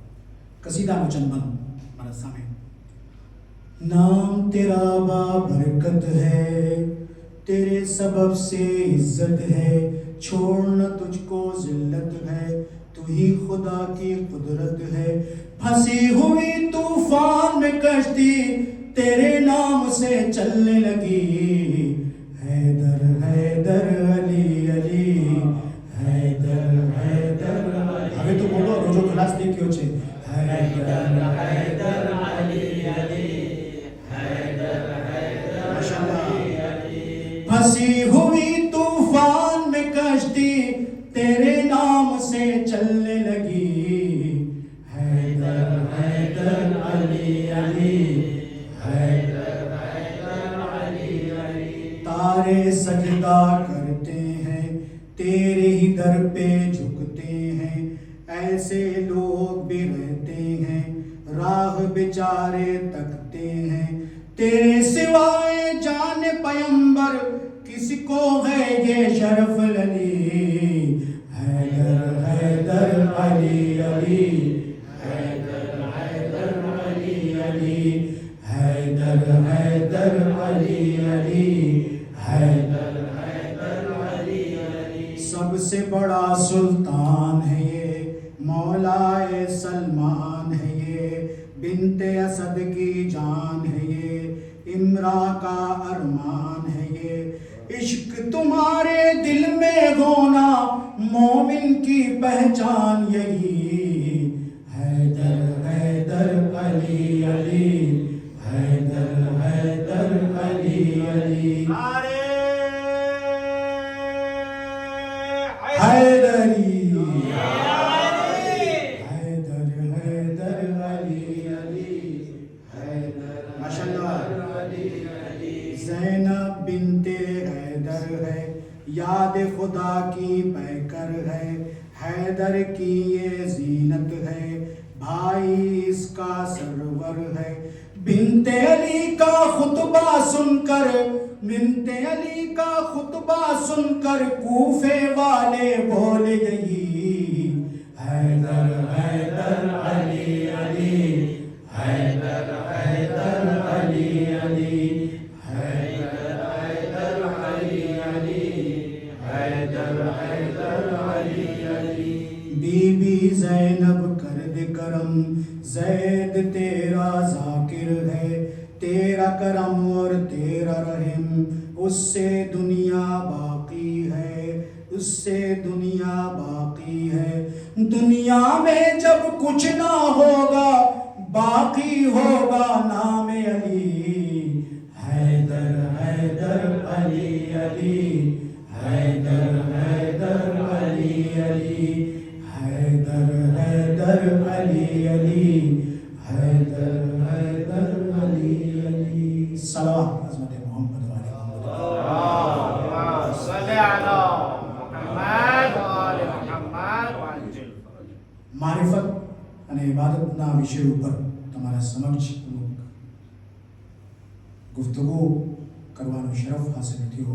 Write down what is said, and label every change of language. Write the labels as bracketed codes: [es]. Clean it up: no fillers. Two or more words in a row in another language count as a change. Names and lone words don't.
[hi] कसीदा मुचन्मन हमारे सामने. नाम तेरा बाबरकत है, तेरे सबब से इज्जत है, छोड़ना तुझको जिल्लत है, तू ही खुदा की कुदरत है. फंसी हुई तूफान में कश्ती तेरे नाम से चलने लगी. हैदर हैदर अली अली, हैदर हैदर. [gu] હવે તો બોલો, રોજો ખલાસ થઈ ગયો છે. [hi] हैदर हैदर अली अली, हैदर हैदर माशाअल्लाह. फंसी हुई तूफान में कश्ती तेरे नाम से चलने लगी. हैदर हैदर अली अली, हैदर हैदर अली अली. तारे सजदा करते हैं, तेरे ही दर पे झुकते हैं, ऐसे लोग भी रहते हैं, राह बेचारे तकते हैं. तेरे सिवाय जान पैगंबर किसको है ये शरफ अली. हैदर हैदर अली अली, हैदर हैदर अली अली, हैदर हैदर अली अली, हैदर हैदर अली अली. सबसे बड़ा सुल्तान है ये, मौलाए सलमान है ये, बिनते असद की जान है ये, इमरा का अरमान है ये. इश्क तुम्हारे दिल में होना मोमिन की पहचान यही. हैदर हैदर अली अली, हैदर हैदर अली अली. हैदरी हैदर हैदर अली अली, हैदर माशाअल्लाह. ज़ैनब बिनते हैदर है, याद खुदा की पैकर है, हैदर की ये जीनत है, भाई इसका सरवर है. बिनते अली का खुतबा सुनकर, बिनते अली का खुतबा सुनकर कूफे वाले बोल गई. हैदर हैदर अली अली, हैदर हैदर अली अली, हैदर हैदर अली अली, हैदर हैदर अली अली. बीबी ज़ैनब कर दे करम, ज़ैद तेरा ज़ाकिर है, तेरा करम और तेरा रहम, उससे दुनिया बाकी है, उससे दुनिया बाकी है. दुनिया में जब कुछ ना होगा, बाकी होगा नाम अली. हैदर हैदर अली अली, हैदर हैदर अली अली, हैदर हैदर अली अली, हैदर हैदर अली अली. सलावत हज़रत मोहम्मद वाले मोहम्मद. [gu] મારિફત અને ઇબાદતના વિષય ઉપર તમારા સમક્ષ ગુફ્તગુ કરવાનો શરફ હાસિલ થયો.